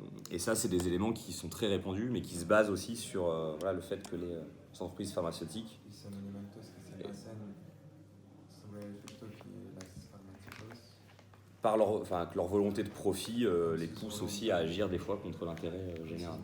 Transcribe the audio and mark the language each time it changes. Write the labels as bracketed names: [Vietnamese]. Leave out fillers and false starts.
[French] Et ça, c'est des éléments qui sont très répandus, mais qui se basent aussi sur voilà, le fait que les entreprises pharmaceutiques [Spanish] Y son elementos que se basan sobre el efecto que las farmacéuticos [French] que leur volonté de profit les pousse aussi à agir des fois contre l'intérêt général.